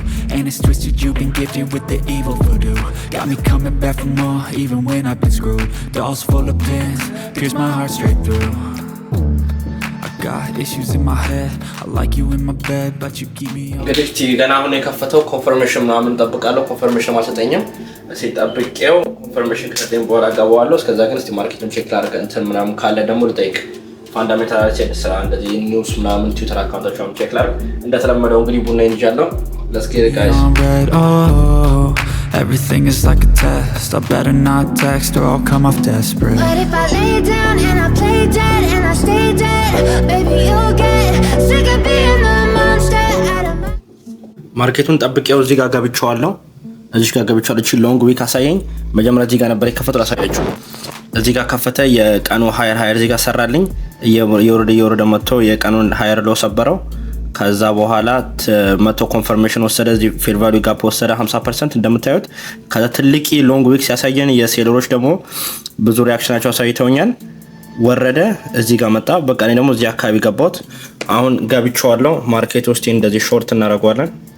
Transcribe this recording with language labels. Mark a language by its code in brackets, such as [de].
[en] And it's twisted, you've been gifted with the evil voodoo. Got me coming back for more, even when I've been screwed. Dolls full of pins, pierce my heart straight through. I got issues in my head, I like you in my bed, but you keep me up. [am] እንግዲህ እስቲ ገና አሁን የከፈተው ኮንፈርሜሽን ምናምን እንጠብቃለሁ። ኮንፈርሜሽን አልሰጠኝም። እስቲ ጠብቄው ኮንፈርሜሽን ከሰጠኝ በኋላ ገባዋለሁ። እስከዛ ግን እስቲ ማርኬቱን ቼክ ላድርግ። እንትን ምናምን ካለ ደግሞ ልጠይቅ። ፋንዳሜንታላችን ስራ እንደዚህ ኒውስ ምናምን ትዊተር አካውንታቸውን ቼክ ላድርግ። እንደተለመደው እንግዲህ ቡና ይንጃለሁ። [en] Let's get it guys. Everything is like a test. I better not text or I'll come off desperate. But if I lay down and I play dead and I stay dead, baby, you'll get sick of being the monster out of my. [am] ማርኬቱን ጠብቄው እዚህ ጋር ገብቻለሁ። እዚህ ጋር ገብቻለሁ። እቺ ሎንግ ዊክ አሳየኝ። መጀመሪያ እዚህ ጋር ነበር የከፈተው። አሳያችሁ። እዚህ ጋር ከፈተ። የቀኑ ሃየር እዚህ ጋር ሰራልኝ። የወረደ መጥቶ የቀኑን ሃየር ሎ ሰበረው። ከዛ በኋላ መቶ ኮንፈርሜሽን ወሰደ። እዚህ ፌር ቫልዩ ጋፕ ወሰደ 50% እንደምታዩት። ከዛ ትልቅ ሎንግ ዊክ ሲያሳየን የሴለሮች ደግሞ ብዙ ሪአክሽናቸው አሳይተውኛል። ወረደ እዚህ ጋር መጣ። በቃ እኔ ደግሞ እዚህ አካባቢ ገባሁት። አሁን ገብቻለሁ። ማርኬት ውስጥ እንደዚህ ሾርት እናደርገዋለን።